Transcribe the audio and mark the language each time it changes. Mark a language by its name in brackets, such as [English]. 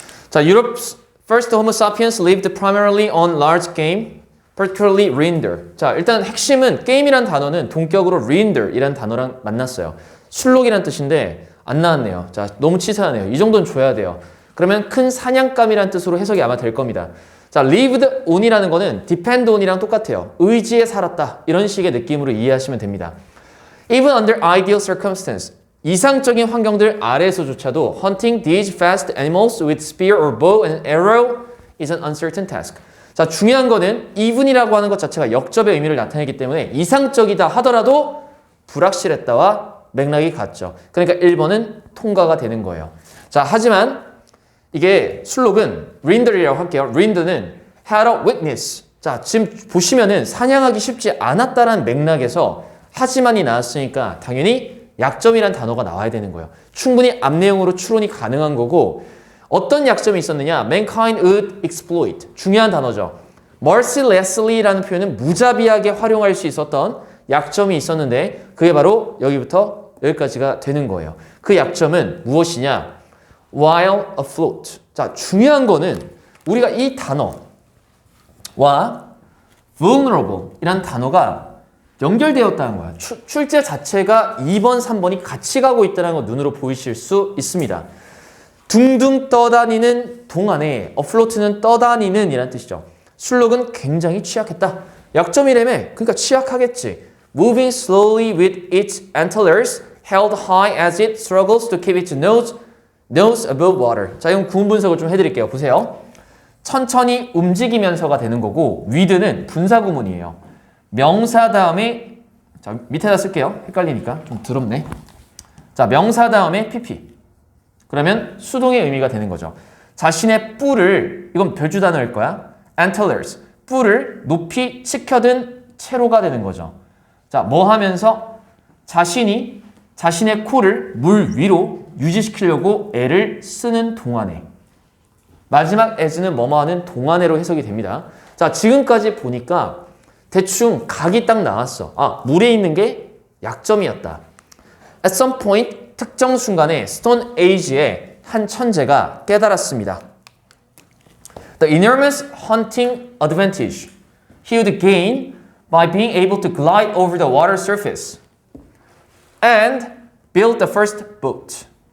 [English] 자, Europe's first Homo sapiens lived primarily on large game, particularly reindeer. [Korean] 자, 일단 핵심은 게임이란 단어는 동격으로 reindeer이란 단어랑 만났어요. 술록이란 뜻인데 안 나왔네요. 자, 너무 치사하네요. 이 정도는 줘야 돼요. 그러면 큰 사냥감이란 뜻으로 해석이 아마 될 겁니다. 자, lived on이라는 거는 depend on이랑 똑같아요. 의지에 살았다. 이런 식의 느낌으로 이해하시면 됩니다. [English] Even under ideal circumstance, [Korean] 이상적인 환경들 아래에서조차도 [English] hunting these fast animals with spear or bow and arrow is an uncertain task. [Korean] 자, 중요한 거는 even이라고 하는 것 자체가 역접의 의미를 나타내기 때문에 이상적이다 하더라도 불확실했다와 맥락이 같죠. 그러니까 1번은 통과가 되는 거예요. 자, 하지만 이게 술록은 reindeer이라고 할게요. reindeer는 [English] had a weakness. [Korean] 자, 지금 보시면은 사냥하기 쉽지 않았다라는 맥락에서 하지만이 나왔으니까 당연히 약점이란 단어가 나와야 되는 거예요. 충분히 앞 내용으로 추론이 가능한 거고 어떤 약점이 있었느냐? [English] Mankind would exploit. [Korean] 중요한 단어죠. mercilessly라는 표현은 무자비하게 활용할 수 있었던 약점이 있었는데 그게 바로 여기부터 여기까지가 되는 거예요. 그 약점은 무엇이냐? [English] While afloat. [Korean] 자, 중요한 거는 우리가 이 단어와 vulnerable 이란 단어가 연결되었다는 거야. 출제 자체가 2번, 3번이 같이 가고 있다는 거 눈으로 보이실 수 있습니다. 둥둥 떠다니는 동안에 afloat는 떠다니는 이란 뜻이죠. 술록은 굉장히 취약했다. 약점이라며. 그러니까 취약하겠지. [English] Moving slowly with its antlers held high as it struggles to keep its nose above water. [Korean] 자, 이건 구문 분석을 좀 해드릴게요. 보세요. 천천히 움직이면서가 되는 거고 with는 분사 구문이에요. 명사 다음에 자, 밑에다 쓸게요. 헷갈리니까 좀 더럽네. 자, 명사 다음에 pp. 그러면 수동의 의미가 되는 거죠. 자신의 뿔을 이건 별주 단어일 거야. [English] antlers. [Korean] 뿔을 높이 치켜든 채로가 되는 거죠. 자, 뭐 하면서 자신이 자신의 코를 물 위로 유지시키려고 애를 쓰는 동안에. 마지막 as는 뭐뭐 하는 동안에로 해석이 됩니다. 자, 지금까지 보니까 대충 각이 딱 나왔어. 아, 물에 있는 게 약점이었다. [English] At some point, [Korean] 특정 순간에 Stone Age의 한 천재가 깨달았습니다. [English] The enormous hunting advantage he would gain by being able to glide over the water surface and build the first boat.